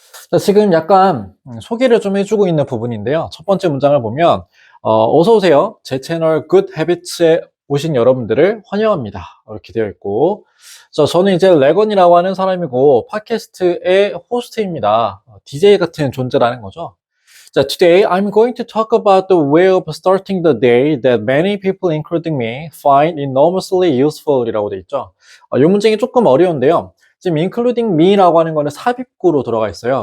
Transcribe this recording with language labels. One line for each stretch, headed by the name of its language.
Korean: 자, 지금 약간 소개를 좀 해주고 있는 부분인데요. 첫 번째 문장을 보면 어서 오세요. 제 채널 Good Habits에 오신 여러분들을 환영합니다. 이렇게 되어 있고, 저는 이제 레건이라고 하는 사람이고 팟캐스트의 호스트입니다. DJ 같은 존재라는 거죠. 자,
English: today I'm going to talk about the way of starting the day that many people, including me, find enormously useful
Korean: 이라고 돼 있죠. 이 문장이 조금 어려운데요. 지금
English: including me
Korean: 라고 하는 거는 삽입구로 들어가 있어요.